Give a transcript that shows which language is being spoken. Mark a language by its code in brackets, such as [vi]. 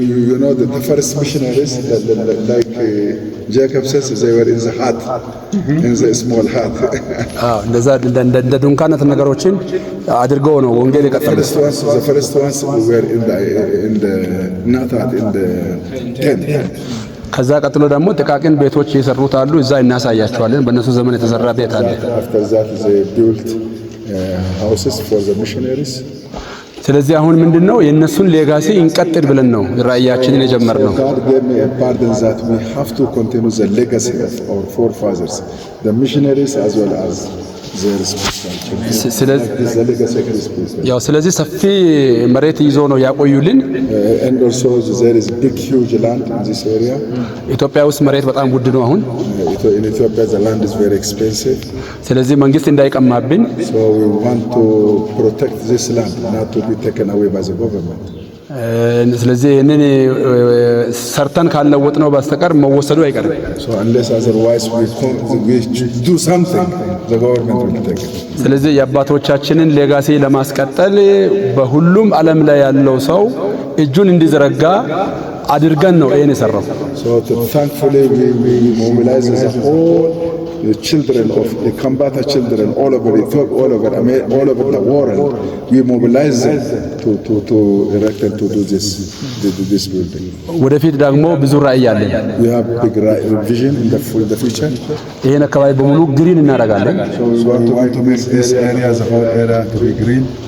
[en] You know the first missionaries like Jacob says they were in the hut, in the small hut. [am] እንደዛ እንደ ድንኳናት ነገሮችን አድርገው ነው ወንጌል የቀጠሉት። [en] The first ones were in the not hut, in the tent. [am] ከዛ ቀጥሎ ደግሞ ጥቃቅን ቤቶች የሰሩት አሉ። እዛ እናሳያቸዋለን። በእነሱ ዘመን የተሰራ ቤት አለ። [en] After that, they built houses for the missionaries. [am] ስለዚህ አሁን ምንድነው የእነሱን ሌጋሲ እንቀጥል ብለን ነው ራእያችንን የጀመርነው። [en] God gave me a pardon that we have to continue the legacy of our forefathers, the missionaries as well as their spiritual children. [am] ያው ስለዚህ ሰፊ መሬት ይዞ ነው ያቆዩልን። [en] And also there is big huge land in this area. [am] ኢትዮጵያ ውስጥ መሬት በጣም ውድ ነው አሁን። [en] In Ethiopia the land is very expensive. [am] ስለዚህ መንግስት እንዳይቀማብን [en] So we want to protect this land not to be taken away by the government. [am] ስለዚህ እነን ሰርተን ካልለወጥ ነው በስተቀር መወሰዱ አይቀርም። [en] So unless otherwise we do something, the government will take it. [am] ስለዚህ የአባቶቻችንን ሌጋሲ ለማስቀጠል በሁሉም ዓለም ላይ ያለው ሰው እጁን እንዲዘረጋ አድርገን ነው ይሄን የሰራው። [en] So thankfully we mobilize the children of the combatant children all over Ethiopia, all over America, all over the world. We mobilize them to erect and to do this building. [am] ወደፊት ደግሞ ብዙ ራዕይ አለን። [en] We have big vision in the future. [am] ይሄን አካባቢ በሙሉ ግሪን እናደርጋለን። [en] So we want to make this area, the whole area, to be green.